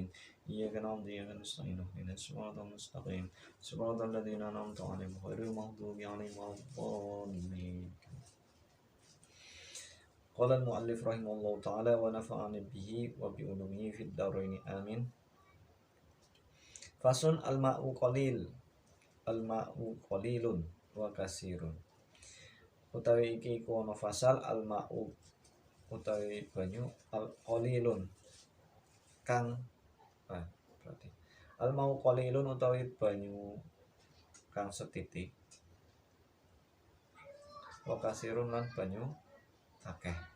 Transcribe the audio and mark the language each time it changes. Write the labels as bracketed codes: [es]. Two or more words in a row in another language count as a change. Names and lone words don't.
[ar] إياك نعبد وإياك نستعين اهدنا الصراط المستقيم صراط الذين أنعمت عليهم غير المغضوب عليهم ولا الضالين. قال المؤلف رحمه الله تعالى ونفعني به وبعلومه في الدارين آمين. فصل الماء قليل. الماء قليل وكثير. [jv] Utawi iki iku ana fasal al-ma'u utawi banyu al-qalilun kang berarti [ar] الماء قليل [jv] utawi banyu kang setitik [ar] وكثير [jv] lan banyu akeh.